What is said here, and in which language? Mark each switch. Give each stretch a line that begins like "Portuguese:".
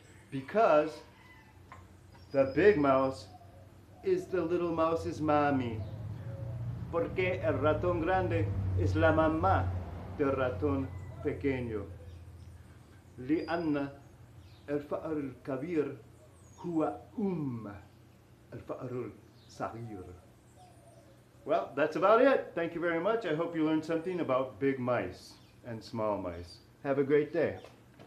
English: Because the big mouse is the little mouse's mommy.
Spanish: Porque el ratón grande es la mamá del ratón pequeño.
Arabic: لأن الفأر الكبير هو الفأر الصغير.
English: Well, that's about it. Thank you very much. I hope you learned something about big mice and small mice. Have a great day.